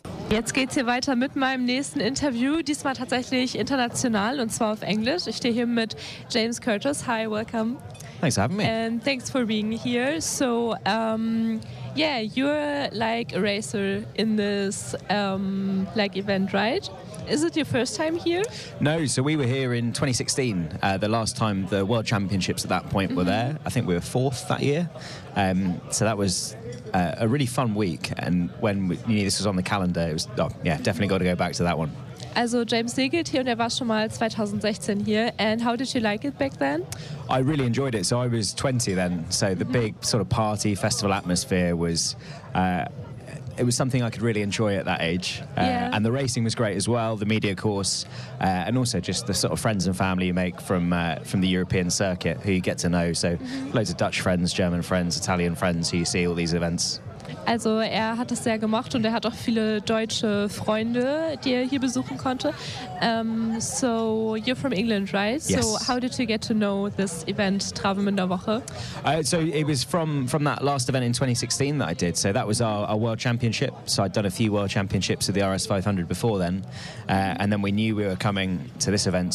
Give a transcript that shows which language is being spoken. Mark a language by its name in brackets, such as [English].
[German] Jetzt geht's hier weiter mit meinem nächsten Interview, diesmal tatsächlich international und zwar auf Englisch. Ich stehe hier mit James Curtis. [English] Hi, welcome. Thanks for having me. And thanks for being here. So, yeah, you're like a racer in this like event, right? Is it your first time here? No, so we were here in 2016, the last time the World Championships at that point were there. I think we were fourth that year. So that was a really fun week. And when this was on the calendar, it was, definitely got to go back to that one. [German] Also James segelt hier und war schon mal 2016 hier. [English] And how did you like it back then? I really enjoyed it. So I was 20 then. So the big sort of party festival atmosphere was... it was something I could really enjoy at that age. Yeah. And the racing was great as well, the media course, and also just the sort of friends and family you make from the European circuit who you get to know. So loads of Dutch friends, German friends, Italian friends who you see all these events. [German] Also er hat es sehr gemacht und er hat auch viele deutsche Freunde, die er hier besuchen konnte. [English] So you're from England, right? Yes. So how did you get to know this event, Travemünderwoche? So it was from that last event in 2016 that I did. So that was our World Championship. So I'd done a few World Championships of the RS 500 before then. And then we knew we were coming to this event.